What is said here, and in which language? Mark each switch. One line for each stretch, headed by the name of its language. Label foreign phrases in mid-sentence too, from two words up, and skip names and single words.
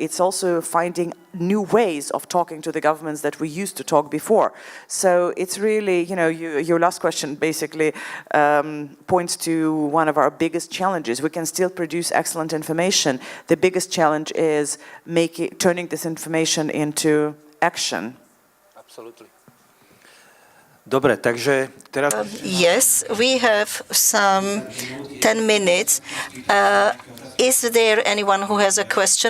English: It's also finding new ways of talking to the governments that we used to talk before. So it's really, your last question basically points to one of our biggest challenges. We can still produce excellent information. The biggest challenge is turning this information into action. Absolutely.
Slovak: Dobre, takže teraz...
English: Yes, we have some 10 minutes. Is there anyone who has a question?